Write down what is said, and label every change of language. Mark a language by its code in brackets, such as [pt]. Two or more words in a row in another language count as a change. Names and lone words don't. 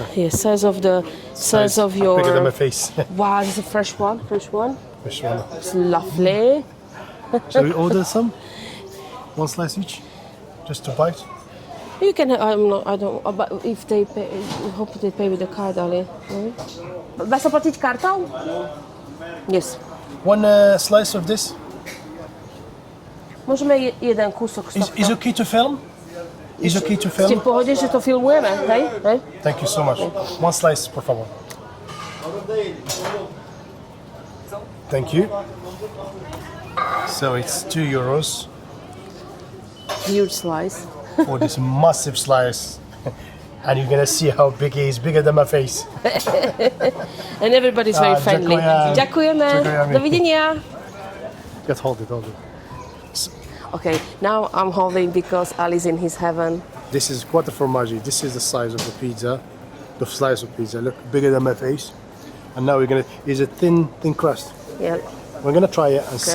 [en] Yeah, size of your. Bigger than my face. Wow, this is a fresh one. Fresh one. It's lovely. Shall we order some? One slice each, just to bite. You can. I don't. But if they pay, I hope they pay with the card, Ali. [sk] Dá sa platiť kartou? [en] Yes. One slice of this. [sk] Môžeme jeden kúsok z tohto. [en] Is okay to film? Is okay to [sk] Ste [en] film? [sk] v pohode, že to filmujeme, hej? [en] Thank you so much. One slice, [es] por favor. [en] Thank you. So it's €2 Huge slice. for this massive slice. And you're gonna see how big it is, bigger than my face. And everybody's very friendly. [sk] Ďakujeme. Ďakujeme. Dovidenia. [en] Just hold it. Okay, now I'm holding because Ali's in his heaven. This is quattro formaggi. This is the size of the pizza, the slice of pizza. Look, bigger than my face. And now we're gonna. It's a thin crust. Yeah. We're gonna try it and see